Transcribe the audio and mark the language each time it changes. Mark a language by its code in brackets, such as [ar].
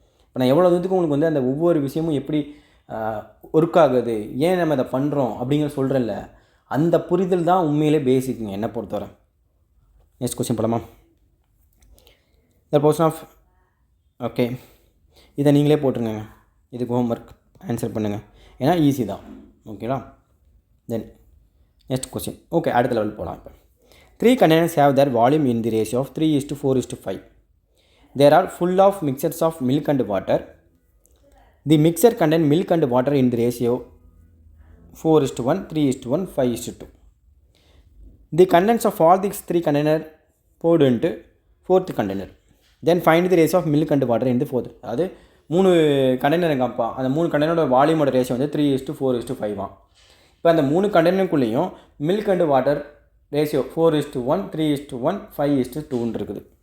[ta] இப்போ நான் எவ்வளோ தூரத்துக்கு உங்களுக்கு வந்து அந்த ஒவ்வொரு விஷயமும் எப்படி ஒர்க் ஆகுது, ஏன் நம்ம இதை பண்ணுறோம் அப்படிங்கிற சொல்கிறேன்ல, அந்த புரிதல் தான் உண்மையிலே பேசிக்குங்க என்னை பொறுத்தவரை. நெக்ஸ்ட் கொஸ்டின் போலாமா? [en] the portion of [ta] ஓகே, இதை நீங்களே போட்டுருங்க, இதுக்கு ஹோம்ஒர்க் ஆன்சர் பண்ணுங்கள், ஏன்னா ஈஸி தான். ஓகேவா? Then next question. ஓகே, அடுத்த லெவல் போகலாம். [en] இப்போ 3 containers have their volume in the ratio of 3:4:5. They are full of mixtures of milk and water. The mixture contain milk and water in the ratio 4:1, 3:1, 5:2. The contents of all these 3 containers poured into 4th container. Then find the ratio of milk and water in the 4th. [ta] அதாவது 3 container எங்கப்பா, அந்த 3 கண்டெய்னரோட வால்யூமோட ratio வந்து 3:4:5. இப்போ அந்த 3 கண்டெய்னருக்குள்ளேயும் milk and water ratio 4:1, 3:1, 5:2 இருக்குது.